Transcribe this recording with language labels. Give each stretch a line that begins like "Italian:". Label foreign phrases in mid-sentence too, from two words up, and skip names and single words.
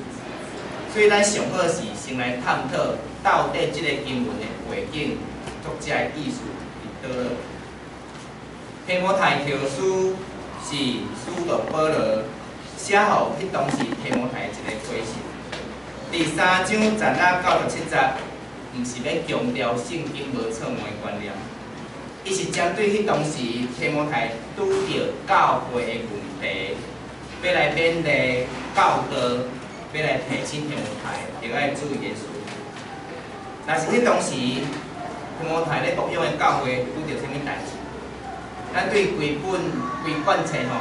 Min Nan Chinese: 所以咱上好是先来探讨到底即个经文的背景、作者的意思伫倒落。提摩太后书是使徒保罗写互迄当时提摩太一个回信。第3章16到17节，毋是要强调圣经无错误的观念，伊是针对迄当时提摩太拄着教会的问题，要来勉励教导，要来提醒提摩太，着爱注意耶稣。若是迄当时提摩太咧牧养的教会拄着啥物代志，咱对规本册吼。